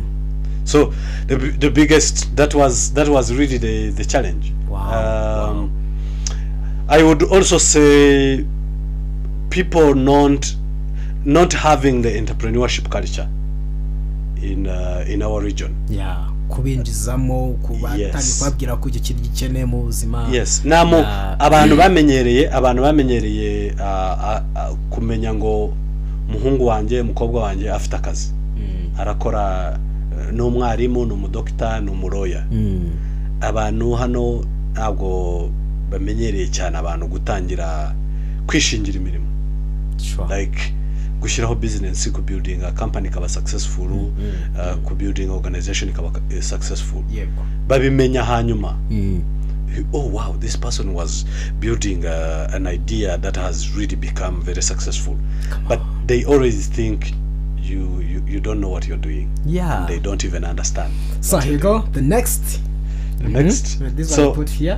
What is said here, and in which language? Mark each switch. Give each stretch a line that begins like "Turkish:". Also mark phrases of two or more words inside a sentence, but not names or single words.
English: So the biggest, that was really the challenge. Wow. I would also say people not having the entrepreneurship culture in our region. Yeah.
Kinyarwanda: Kubinjizamo kubatani kwabwira ko icyo kintu gikeneye mu buzima.
English: Yes.
Kinyarwanda: Namo abantu bamenyereye kumenya ngo muhungu wanje mukobwa wanje afite akazi. Arakora n'umwarimu n'umudokita n'umuroya. Abantu hano ntabwo bamenyereye cyane abantu gutangira kwishingira imirimo.
English: Like gushyiraho business, ku building a company kaba successful, ku building organization kaba successful.
Kinyarwanda: Babimenya hanyuma.
English: Oh wow, this person was building an idea that has really become very successful. But they always think you don't know what you're doing. Yeah. And they don't even understand. So here you go. The next. This one I put here.